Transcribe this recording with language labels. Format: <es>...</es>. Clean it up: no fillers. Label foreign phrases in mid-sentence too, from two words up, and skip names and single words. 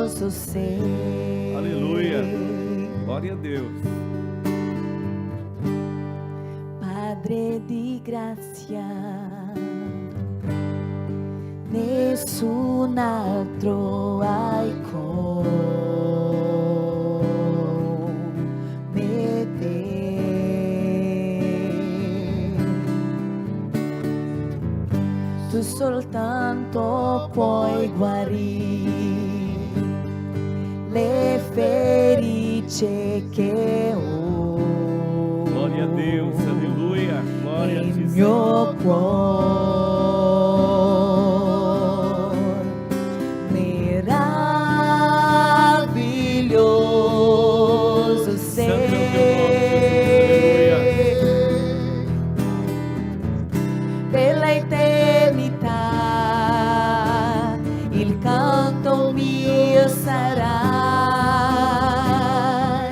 <it>sei.</it> <pt>Aleluia. Glória a Deus.</pt> <it>Padre di grazia, nessun altro hai come te. Tu soltanto puoi guarire le ferite che ho.</it> <pt>Glória a Deus. Aleluia. Glória a</pt> <it>Il ti, mio cuore meraviglioso sei. Per l'eternità il canto mio sarai.</it>